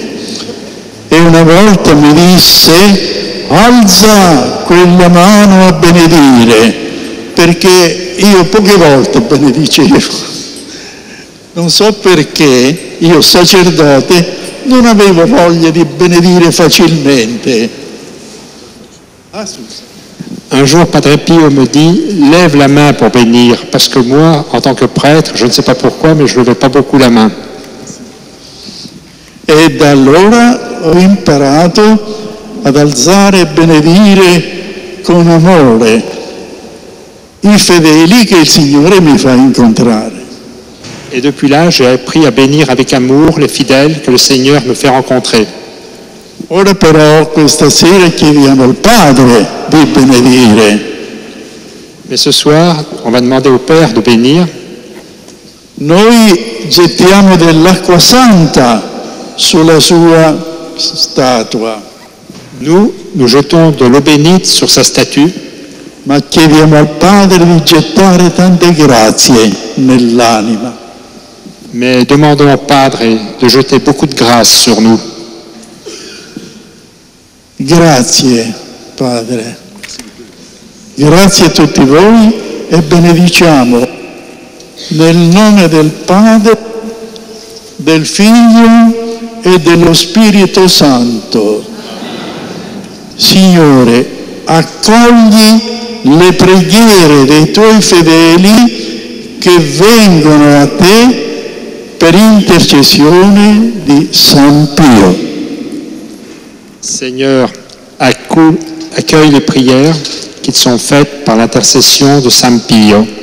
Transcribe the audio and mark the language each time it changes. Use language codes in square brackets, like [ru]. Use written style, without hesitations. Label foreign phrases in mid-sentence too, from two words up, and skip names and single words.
[it] E una volta mi disse: alza quella mano a benedire, perché io poche volte benedicevo. Non so perché, io sacerdote non avevo voglia di benedire facilmente. [fr] Un jour, Padre Pio me dit « Lève la main pour bénir », parce que moi, en tant que prêtre, je ne sais pas pourquoi, mais je ne levais pas beaucoup la main. [it] E da allora ho imparato ad alzare e benedire con amore i fedeli che il Signore mi fa incontrare. [fr] Et depuis là, j'ai appris à bénir avec amour les fidèles que le Seigneur me fait rencontrer. [it] Ora però questa sera chiediamo al Padre di benedire. [fr] Mais ce soir, on va demander au Père de bénir. [it] Noi gettiamo dell'acqua santa sulla sua statua, [fr] Nous jetons de l'eau bénite sur sa statue, [it] ma chiediamo al Padre di gettare tante grazie nell'anima. [fr] mais demandons au Padre de jeter beaucoup de grâce sur nous. [it] Grazie, Padre. Grazie a tutti voi e benediciamo nel nome del Padre, del Figlio e dello Spirito Santo. Signore, accogli le preghiere dei tuoi fedeli che vengono a te per intercessione di San Pio. [fr] Seigneur, accueille les prières qui te sont faites par l'intercession de San Pio.